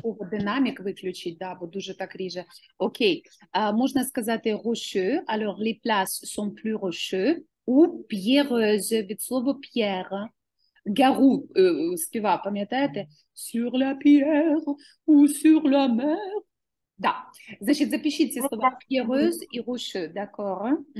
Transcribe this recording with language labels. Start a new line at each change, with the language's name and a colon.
Ukrainian: Динамік виключить, да, бо дуже так ріже. Окей, можна сказати rocheux,
French: alors les places sont plus rocheux, ou pierreuse,
Ukrainian: від слова pierre. Гару співа, пам'ятаєте?
French: Sur la pierre ou sur la mer.
Ukrainian: Да. Значить, запишіть ці слова pierreuse і rocheux, d'accord?